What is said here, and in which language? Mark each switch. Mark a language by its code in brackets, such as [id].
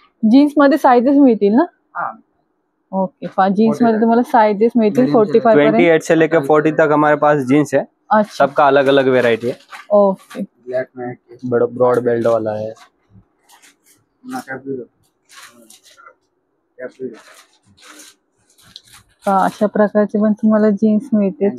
[mr] Jeans मध्ये sizes मिळतील ना? ओके. जीन्स मध्ये तुम्हाला साइजेस मिळतील 45 पर्यंत. [hi] 28 से लेकर 40 तक हमारे पास जीन्स है. अच्छा. सबका अलग अलग वेराइटी है. ओके. ब्लैक में बड़ा ब्रॉड बेल्ट वाला है. [mr] अशा प्रकारचे पण तुम्हाला जीन्स मिळते.